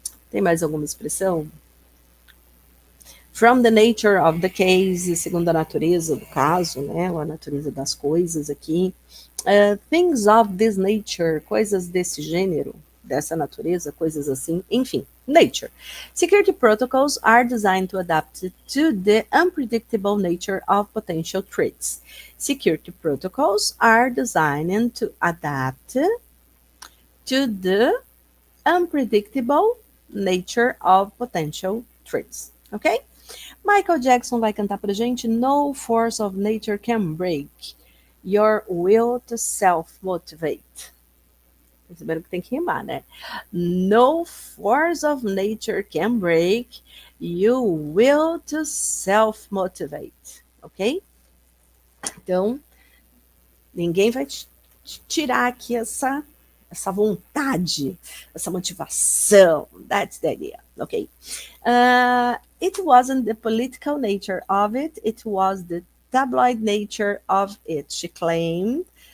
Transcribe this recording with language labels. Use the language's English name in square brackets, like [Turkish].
[Portuguese] Tem mais alguma expressão? [English] From the nature of the case, [Portuguese] segundo a natureza do caso, né? Ou a natureza das coisas aqui. [English] Things of this nature, [Portuguese] coisas desse gênero, dessa natureza, coisas assim, enfim, nature. [English] Security protocols are designed to adapt to the unpredictable nature of potential threats. Security protocols are designed to adapt to the unpredictable nature of potential threats. Ok? Michael Jackson [Portuguese] vai cantar pra gente [English] No force of nature can break your will to self-motivate. [Portuguese] Perceberam que tem que rimar, né? [English] No force of nature can break your will to self-motivate. Ok? [Portuguese] Então, ninguém vai tirar aqui essa vontade, essa motivação. [English] That's the idea. Ok? It wasn't the political nature of it, it was the tabloid nature of it, she claimed.